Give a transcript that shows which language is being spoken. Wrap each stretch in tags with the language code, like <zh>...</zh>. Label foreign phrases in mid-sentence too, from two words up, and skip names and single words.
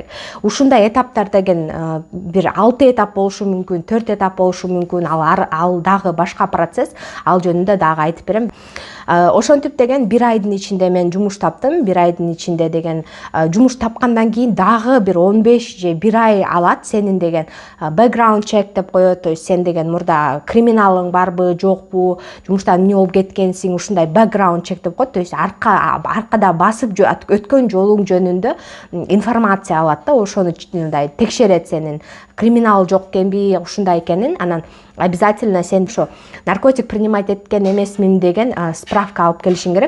<ky>Ушундай этаптар деген бир 6 этап болушу мүмкүн, 4 этап болушу мүмкүн. Ал дагы башка процесс, ал жөнүндө дагы айтып берем. Ошентип деген бир айдын ичинде мен жумуш таптым. Бир айдын ичинде деген жумуш тапкандан кийин дагы бир 15 же 1 ай алат сенин деген</ky> <en>background check</en> <ky>деп коет.</ky> <ru>То есть</ru> <ky>сен деген мурда криминалың барбы, жокпу, жумуштан эмне болуп кеткенсиң, ушундай</ky> <en>background check</en> <ky>деп коет.</ky> <ru>То есть</ru> <ky>аркада басып өткөн жолуң жөнүндө информация алат да, ошону текшерет, сенин криминал жок экенби, ушундай экенин. Анан обязательно сен ошо наркотик принимать эткен эмесмин деген справка алып келишиң керек.</ky>